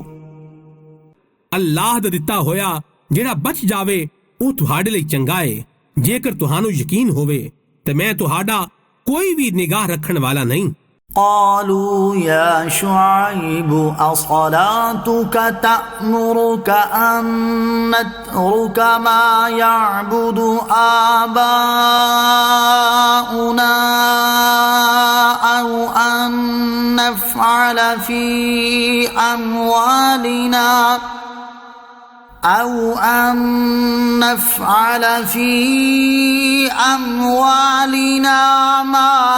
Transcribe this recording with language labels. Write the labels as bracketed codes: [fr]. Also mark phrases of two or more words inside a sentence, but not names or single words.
[pa] ਅੱਲਾਹ ਦਾ ਦਿੱਤਾ ਹੋਇਆ ਜਿਹੜਾ ਬਚ ਜਾਵੇ ਉਹ ਤੁਹਾਡੇ ਲਈ ਚੰਗਾ ਹੈ। ਜੇਕਰ ਤੁਹਾਨੂੰ ਯਕੀਨ ਹੋਵੇ ਤੇ ਮੈਂ ਤੁਹਾਡਾ ਕੋਈ ਵੀ ਨਿਗਾਹ ਰੱਖਣ ਵਾਲਾ ਨਹੀਂ। [ar] قالوا يا شعيب أصلاتك تأمرك أن نترك ما يعبد آباؤنا أو أن نفعل في أموالنا ما